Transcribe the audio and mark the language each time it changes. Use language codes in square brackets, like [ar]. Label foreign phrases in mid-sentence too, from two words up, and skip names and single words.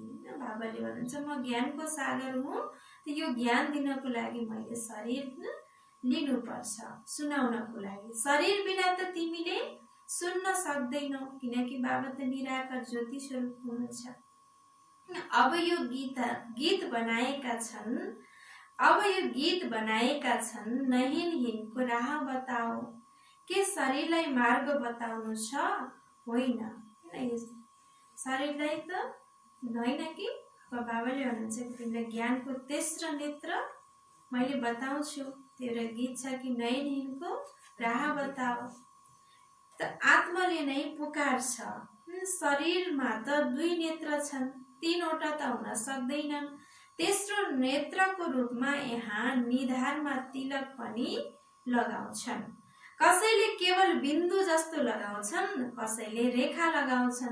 [ne] बाबाले भन्नुहुन्छ म ज्ञानको सागर हुँ, यो ज्ञान दिनको लागि मैले शरीर लिनुपर्छ, सुनाउनको लागि। शरीर बिना त तिमीले सुन्न सक्दैनौ, किनकि बाबा त निराकार ज्योति स्वरूप हुनुहुन्छ। अब यो गीत बनाएका छन् [hi] नहिन हिनको राह बताओ। [ne] के शरीरलाई मार्ग बताउनु छ? होइन, शरीरलाई त होइन कि बाबाले भन्नुहुन्छ कि तिमीलाई ज्ञानको तेस्रो नेत्र मैले बताउँछु। त्यो गीत छ कि [hi] नयन हिनको राह बताओ। [ne] त आत्माले नै पुकार्छ। शरीरमा त 2 नेत्र छन्, 3वटा त हुन सक्दैनन्। तेस्रो नेत्रको रूपमा यहाँ निधारमा तिलक पनि लगाउँछन्। कसैले केवल बिन्दु जस्तो लगाउँछन्, कसैले रेखा लगाउँछन्।